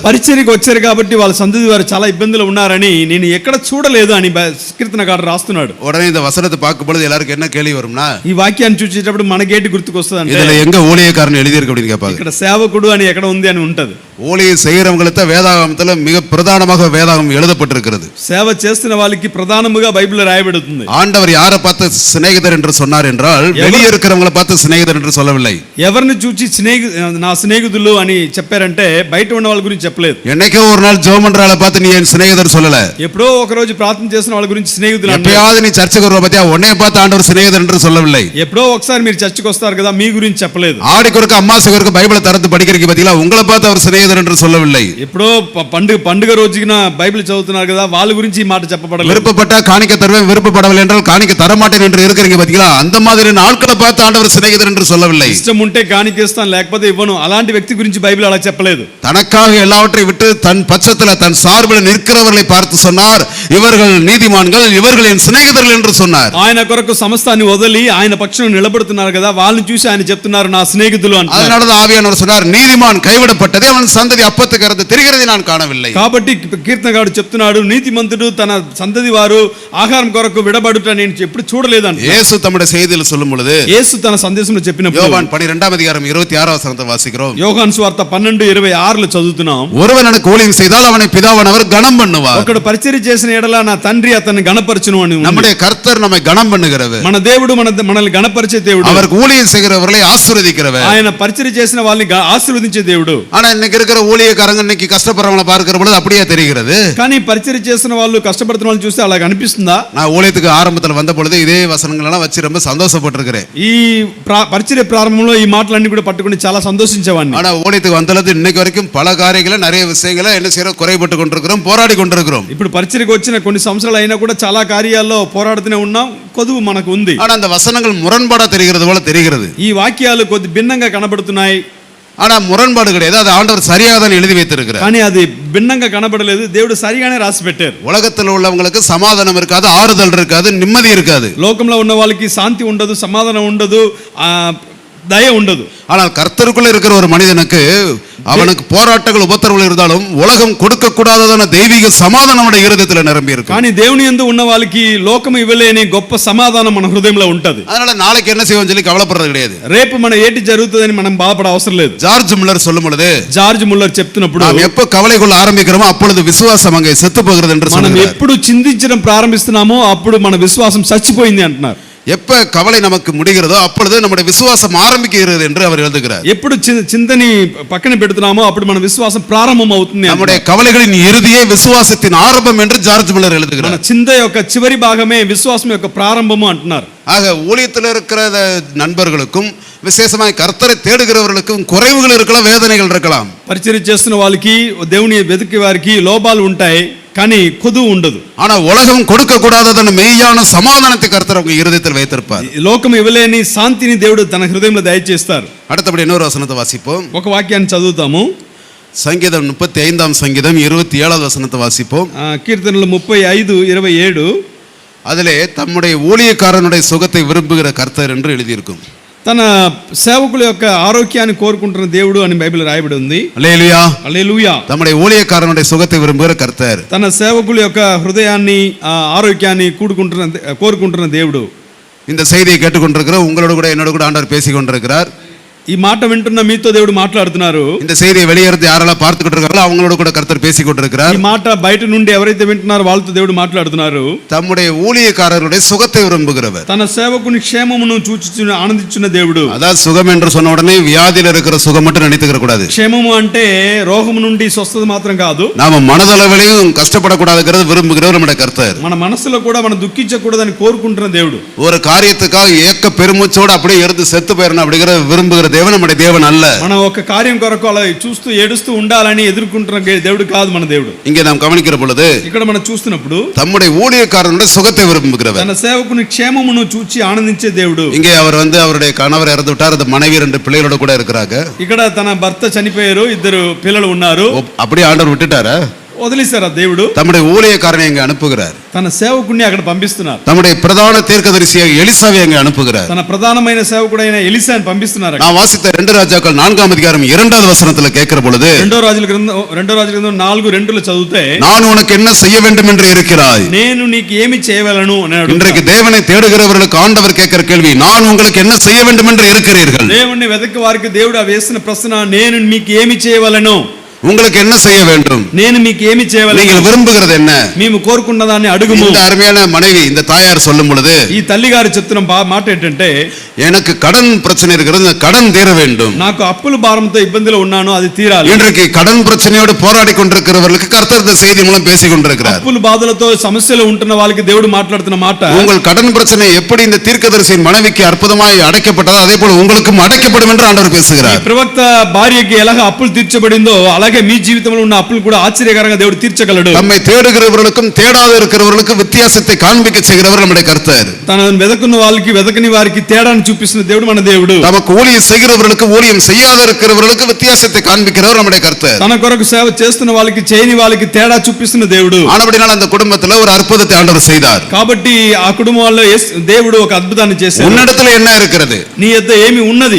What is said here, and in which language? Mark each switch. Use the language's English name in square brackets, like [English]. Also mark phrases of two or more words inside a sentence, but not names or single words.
[Telugu] పరిచర్యకు వచ్చారు కాబట్టి వాళ్ళ సంతతి వారు చాలా ఇబ్బందులు ఉన్నారని నేను ఎక్కడ చూడలేదు అని కీర్తనకారుడు రాస్తున్నాడు. [Tamil] உடனே இந்த வசனத்தை பார்க்கும் பொழுது எல்லாருக்கும் என்ன கேள்வி வரும்னா, [Telugu] ఈ వాక్యాన్ని చూసేటప్పుడు మనకేంటి గుర్తుకొస్తుంది అంటే, [Tamil] இதுல எங்க ஊழியக்காரன் எழுதியிருக்கு அப்படின்னு கேட்பாங்க. [Telugu] ఇక్కడ సేవకుడు అని ఎక్కడ ఉంది అని ఉంటది. [Tamil] ஊழியம் செய்கிறவங்களுக்கு வேதாகமத்துல மிக பிரதானமாக வேதாகம் எழுதப்பட்டிருக்கிறது. [Telugu] సేవ చేస్తున్న వాళ్ళకి ప్రధానముగా బైబిల్ రాయబడుతుంది. [Tamil] ஆண்டவர் யாரை பார்த்து சிநேகிதர் என்று சொன்னார் என்றால் வெளியே இருக்கிறவங்களை பார்த்து சிநேகிதர் என்று சொல்லவில்லை. [Telugu] ఎవరిని చూచి నా స్నేహితులు అని చెప్పారంటే బయట ఉన్న వాళ్ళ గురించి చెప్పలేదు. [Tamil] என்னைக்கோ ஒரு நாள் ஜெபம் பண்றாளை பார்த்து நீ என் சிநேகிதர் சொல்லல. [Telugu] ఎప్పుడో ఒక రోజు ప్రార్థన చేసిన వాళ్ళ గురించి స్నేహితులు అన్నారు. [Tamil] எப்பயாவது நீ சர்ச்சுக்கு வர பத்தியா உன்னை பார்த்து ஆண்டவர் சிநேகிதர் என்று சொல்லவில்லை. [Telugu] ఎప్పుడో ఒకసారి మీరు చర్చికి వస్తారు కదా మీ గురించి చెప్పలేదు. [Tamil] ஆடிக்கு அம்மாசுக்கு பைபிளை திறந்து படிக்கிறீங்க பாத்தீங்களா உங்களை பார்த்து அவர் சிநேகிதர் என்று சொல்லவில்லை. [Telugu] ఎప్పుడో పండుగ రోజున బైబిల్ చదువుతున్నారు కదా వాళ్ళ గురించి ఈ మాట చెప్పబడలేదు. [Tamil] விருப்பப்பட்டா காணிக்க தருவேன் விருப்பப்படவில்லை என்றால் காணிக்க தரமாட்டேன் என்று இருக்கிறீங்க பாத்தீங்களா அந்த மாதிரி ஆட்களை பார்த்து ஆண்டவர் சிநேகிதர் என்று சொல்லவில்லை. [Telugu] ఇష్టం ఉంటే కాணிకేస్తాను లేకపోతే ఇవ్వను అలాంటి వ్యక్తి గురించి బైబిల్ అలా చెప్పలేదు. [Tamil] தனக்காக எல்லாவற்றையும் விட்டு தன் பட்சத்துல தன் சார்பில் நிற்கிறவர்களை பார்த்து சொன்னார் இவர்கள் நீதிமான்கள் இவர்கள் என் சிநேகிதர்கள் என்று சொன்னார். [Telugu] ఆయన కొరకు సమస్తాన్ని వదిలి ఆయన పక్షాన నిలబడుతున్నారు కదా వాళ్ళని చూసి ఆయన చెప్తున్నారు నా స్నేహితులు అని. [Tamil] அதனால தான் ஆவியானவர் சொன்னார் நீதிமான் கைவிடப்பட்டதே அவன் சந்ததி அப்பத்துக்கு இருந்து திரிகிறதை நான் காணவில்லை. [Telugu] కాబట్టి కీర్తనగాడు చెప్తున్నాడు నీతిమంతుడు తన సంతతి వారు ఆహారం కొరకు విడబడుట నేను ఎప్పుడు చూడలేదంట. [Tamil] యేసు తమ్ముடைய செய்தியில் சொல்லும் பொழுது [Telugu] యేసు తన సందేశంలో చెప్పినప్పుడు [Tamil] யோவான் 12వ அதிகாரம் 26వ వచనంతో వాసిக்கிறோம். [Telugu] యోహాను సువార్త 12:26లో చదువుతున్నాం. [Tamil] ஒருவன் எனக்கு ஊழியம் செய்தால் அவனை பிதாவானவர் கனம் பண்ணுவார். [Telugu] ఒకడు పరిచర్య చేసిన ఎడల నా తండ్రి అతన్ని గణపరచును అని. [Tamil] நம்முடைய கர்த்தர் நம்மை கனம் பண்ணுகிறவர். [Telugu] మన దేవుడు మనల్ని గణపరిచే దేవుడు. [Tamil] அவருக்கு ஊழியம் செய்கிறவர்களை ஆசீர்வதிக்கிறவர். [Telugu] ఆయన పరిచర్య చేసిన వాళ్ళని ఆశీర్వదించే దేవుడు. [Tamil] ஆனா இன்னைக்கு இருக்கிற ஊழியக்காரங்க இன்னைக்கு கஷ்டப்படுறவங்கள பார்க்கிற பொழுது அப்படியே தெரிகிறது. [Telugu] కానీ పరిచర్య చేసిన వాళ్ళు కష్టపడుతున్న వాళ్ళు చూస్తే అలా అనిపిస్తుందా? [Tamil] நான் ஊழியத்துக்கு ஆரம்பத்துல வந்த பொழுது இதே வசனங்கள் எல்லாம் வச்சு ரொம்ப சந்தோஷப்பட்டிருக்கிறேன். [Telugu] ఈ పరిచర్య ప్రారంభంలో ఈ మాటలన్నీ కూడా పట్టుకొని చాలా సంతోషించేవాడిని. [Tamil] ஆனா ஊழியத்துக்கு வந்தது இன்னைக்கு வரைக்கும் பல காரியங்களை நிறைய விஷயங்களை என்ன செய்யறோம் குறைபட்டு கொண்டிருக்கிறோம் போராடி கொண்டிருக்கிறோம். [Telugu] ఇప్పుడు పరిచర్యకు వచ్చిన కొన్ని సంవత్సరాలు అయినా కూడా చాలా కార్యాల్లో పోరాడుతూనే ఉన్నాం కొదువు మనకు ఉంది. [Tamil] ஆனா அந்த வசனங்கள் முரண்பாடா தெரிகிறது போல தெரிகிறது. [Telugu] ఈ వాక్యాలు కొద్ది భిన్నంగా కనబడుతున్నాయి. [Tamil] ஆனா முரண்பாடு கிடையாது அது ஆண்டவர் சரியாக தான் எழுதி வைத்திருக்கிறார். [Telugu] కానీ అది భిన్నంగా కనబడలేదు దేవుడు సరిగానే రాసి పెట్టారు. [Tamil] உலகத்தில் உள்ளவங்களுக்கு சமாதானம் இருக்காது ஆறுதல் இருக்காது நிம்மதி இருக்காது. [Telugu] లోకంలో ఉన్న వాళ్ళకి శాంతి ఉండదు సమాధానం ఉండదు దయ ఉండదు. [Tamil] ஆனால் கர்த்தருக்குள்ள இருக்கிற ஒரு மனிதனுக்கு அவனுக்கு போராட்டங்கள் உபத்திரவங்கள் இருந்தாலும் உலகம் கொடுக்க கூடாததான தெய்வீக சமாதானம் அவனுடைய இருதயத்துல நிரம்பி இருக்கு. [Telugu] కానీ దేవుని యందు ఉన్న వాళ్ళకి లోకం ఇవ్వలేని గొప్ప సమాధానం మన హృదయంలో ఉంటది. [Tamil] அதனால நாளைக்கு என்ன செய்வோம் சொல்லி கவலைப்படுறது கிடையாது. [Telugu] రేపు మన ఏటి జరుగుతుందని మనం బాధపడ అవసరం లేదు. [Tamil] ஜார்ஜ் முல்லர் சொல்லும் பொழுது [Telugu] జార్జ్ ముల్లర్ చెప్తున్నప్పుడు [Tamil] நாம் எப்ப கவலை கொள்ள ஆரம்பிக்கிறோமோ அப்பொழுது விசுவாசம் அங்கே செத்து போகிறது என்று [Telugu] మనం [Tamil] சொல்றார். [Telugu] ఎప్పుడు చింతించడం ప్రారంభిస్తున్నామో అప్పుడు మన విశ్వాసం చచ్చిపోయింది అంటున్నారు. [Tamil] எப்ப கவலை நமக்கு முடிகிறதோ அப்பொழுது நம்முடைய விசுவாசம் ஆரம்பிக்கிறது என்று அவர் எழுதுகிறார். [Telugu] ఎప్పుడు చింతని పక్కన పెడుతున్నామో అప్పుడు మన విశ్వాసం ప్రారంభం అవుతుంది. [Tamil] நம்முடைய கவலைகளின் இறுதியே விசுவாசத்தின் ஆரம்பம் என்று ஜார்ஜ் முல்லர் [Telugu] మన [Tamil] எழுதுகிறார். [Telugu] చింత యొక్క చివరి భాగమే విశ్వాసం యొక్క ప్రారంభము అంటున్నారు. [Tamil] ஆக ஊழியத்தில் இருக்கிற நண்பர்களுக்கும் விசேஷமாய் கர்த்தரை தேடுகிறவர்களுக்கும் குறைவுகள் இருக்கலாம் வேதனைகள் இருக்கலாம். [Telugu] పరిచర్య చేస్తున్న వాళ్ళకి దేవుని వెతికే వారికి లోపాలు ఉంటాయి కానీ కొదువు ఉండదు. [Tamil] ஆனா உலகம் கொடுக்க கூடாததான மெய்யான சமாதானத்தை கர்த்தர் அவங்க இருதயத்தில் வைத்திருப்பார். [Telugu] లోకం ఇవ్వలేని శాంతిని దేవుడు తన హృదయంలో దయచేస్తారు. [Tamil] அடுத்தபடி இன்னொரு வசனத்தை வாசிப்போம். [Telugu] ఒక వాక్యాన్ని చదువుతాము. [Tamil] சங்கீதம் 35ஆம் சங்கீதம் 27வது வசனத்தை வாசிப்போம். [Telugu] కీర్తనలు 35:27 [Tamil] அதிலே தம்முடைய ஊழியக்காரனுடைய சுகத்தை விரும்புகிற கர்த்தர் என்று எழுதியிருக்கும். [Telugu] తన సేవకుల యొక్క ఆరోగ్యాన్ని కోరుకుంటున్న దేవుడు అని బైబిల్ రాయబడి ఉంది. [Tamil] அல்லேலூயா [Telugu] హల్లెలూయా. [Tamil] தம்முடைய ஊழியக்காரனுடைய சுகத்தை விரும்புகிற கர்த்தர் [Telugu] తన సేవకుల యొక్క హృదయాన్ని ఆరోగ్యాన్ని కోరుకుంటున్న దేవుడు. [Tamil] இந்த செய்தியை கேட்டுக்கொண்டிருக்கிற உங்களோட கூட என்னோட கூட ஆண்டவர் பேசிக் கொண்டிருக்கிறார். [Telugu] ఈ మాట వింటున్న మీతో దేవుడు మాట్లాడుతున్నారు. [Tamil] இந்த செய்தியை வெளியிருந்து யாரெல்லாம் பார்த்துக்கிட்டு இருக்காங்களோ அவங்களோட கூட கர்த்தர் பேசிக் கொண்டிருக்கிறார். [Telugu] ఈ మాట బయట నుండి ఎవరైతే వింటున్నారో వాళ్ళతో దేవుడు మాట్లాడుతున్నారు. [Tamil] தம்முடைய ஊழியக்காரருடைய சுகத்தை விரும்புகிறவர். [Telugu] తన సేవకుని క్షేమమును చూచుచున్న ఆనందించున్న దేవుడు. [Tamil] அதாவது சுகம் என்று சொன்ன உடனே வியாதியில் இருக்கிற சுகம் மட்டும் நினைத்துக்கிற கூடாது. [Telugu] క్షేమము అంటే రోగము నుండి స్వస్థత మాత్రం కాదు. [Tamil] நாம மனதளவிலையும் கஷ்டப்படக்கூடாதுங்கிறது விரும்புகிறவர் நம்முடைய கர்த்தர். [Telugu] మన మనసులో కూడా మనం దుఃఖించకూడదని కోరుకుంటున్న దేవుడు. [Tamil] ஒரு காரியத்துக்காக ஏக்க பெருமூச்சோடு அப்படியே இருந்து செத்து போயிடணும் அப்படிங்கிற விரும்புகிற தேவன் நம்முடைய தேவன் அல்ல. [Telugu] మనం ఒక కార్యం కొరకు అలా చూస్తూ ఏడుస్తూ ఉండాలని ఎదుర్కొంటున్న దేవుడు కాదు మన దేవుడు. [Tamil] இங்கே நாம் கவனிக்கிற பொழுது [Telugu] ఇక్కడ మనం చూస్తున్నప్పుడు [Tamil] தம்முடைய ஊழியக்காரனுடைய சுகத்தை விரும்புகிறவர். [Telugu] తన సేవకుని క్షేమమును చూచి ఆనందించే దేవుడు. [Tamil] இங்கே அவர் அவருடைய கணவர் இறந்து விட்டார். அந்த மனைவி 2 பிள்ளைகளோட கூட இருக்கிறாங்க. [Telugu] ఇక్కడ తన భర్త చనిపోయారు 2 పిల్లలు ఉన్నారు. [Tamil] அப்படியே ஆண்டவர் விட்டுட்டாரா? [Telugu] వదిలేశారా దేవుడు? [Tamil] தம்முடைய ஊழியக்காரனை இங்கே அனுப்புகிறார். [Telugu] తన సేవకుని అక్కడ పంపిస్తున్నారు. [Tamil] தம்முடைய பிரதான தீர்க்கதரிசியாக எலிசாவை அங்கே அனுப்புகிறார். [Telugu] తన ప్రధానమైన సేవకుడైన ఎలీసాను పంపిస్తున్నారు. [Tamil] நான் வாசித்த 2 ராஜாக்கள் 4ஆம் அதிகாரம் 2வது வசனத்துல கேட்கிற பொழுது [Telugu] 2 రాజుల గ్రంథం 4:2 చదివితే [Tamil] நான் உனக்கு என்ன செய்ய வேண்டும் என்று இருக்கிறாய், [Telugu] నేను నీకు ఏమి చేయవలను అన్నాడు. [Tamil] இன்றைக்கு தேவனை தேடுகிறவர்களுக்கு ஆண்டவர் கேட்கிற கேள்வி நான் உங்களுக்கு என்ன செய்ய வேண்டும் என்று இருக்கிறீர்கள். [Telugu] దేవుణ్ణి వెతకే వారికి దేవుడు వేసిన ప్రశ్న నేను మీకు ఏమి చేయవలను. [Tamil] உங்களுக்கு என்ன செய்ய வேண்டும்? [Telugu] నేను మీకు ఏమి చేయవలెను? [Tamil] நீங்கள் విரும்புகிறது என்ன? [Telugu] మేము కోరుకున్న దాన్ని అడుగుము. [Tamil] இந்த అరుமையான மனைவி, இந்த தாயார் சொல்லும் பொழுது [Telugu] ఈ తల్లి గారు చెప్తున్న మాట ఏంటంటే, [Tamil] எனக்கு கடன் பிரச்சனை இருக்கிறது, இந்த கடன் தீர வேண்டும். [Telugu] నాకు అప్పుల భారంతో ఇబ్బందిలో ఉన్నాను, అది తీరాలి. [Tamil] இன்றைக்கு கடன் பிரச்சனையோடு போராடி கொண்டிருக்கிறவர்களுக்கு கர்த்தர் இந்த செய்தி மூலம் பேசிக் கொண்டிருக்கிறார். [Telugu] అప్పుల బాధలతో సమస్యలు ఉంటున్న వాళ్ళకి దేవుడు మాట్లాడుతున్న మాట, [Tamil] உங்கள் கடன் பிரச்சனை எப்படி இந்த தீர்க்கதரிசியின் மனைவிக்கு அற்புதமாய் அடைக்கப்பட்டதோ அதே போல உங்களுக்கும் அடைக்கப்படும் என்று ஆண்டவர் பேசுகிறார். [Telugu] ప్రవక్త భార్యకి ఎలాగ అప్పులు తీర్చబడిందో అలాగే మీ జీవితంలో ఉన్న అప్పులు కూడా ఆశ్చర్యకరంగా దేవుడు తీర్చగలడు. [Tamil] நம்மை தேடுகிறவர்களுக்கும் தேடாத இருக்கிறவர்களுக்கும் வித்தியாசத்தை காண்பிக்க செய்கிறவர் நம்முடைய கர்த்தர். [Telugu] తనను వెదకున్న వాళ్ళకి వెదకని వారికి తేడాను చూపిస్తున్న దేవుడు మన దేవుడు. [Tamil] நமக்கு ஊழியம் செய்கிறவர்களுக்கு ஊழியம் செய்யாத இருக்கிறவர்களுக்கு வித்தியாசத்தை காண்பிக்கிறவர் நம்முடைய கர்த்தர். [Telugu] తన కొరకు సేవ చేస్తున్న వాళ్ళకి చేయని వాళ్ళకి తేడా చూపిస్తున్న దేవుడు. [Tamil] ஆனபடியால் அந்த குடும்பத்துல ஒரு அற்புதத்தை ஆண்டவர் செய்தார். [Telugu] కాబట్టి ఆ కుటుంబంలో దేవుడు ఒక అద్భుతాన్ని చేశాడు. [Tamil] உன்னிடத்துல என்ன இருக்கிறது? [Telugu] నీ యొద్ద ఏమి ఉన్నది?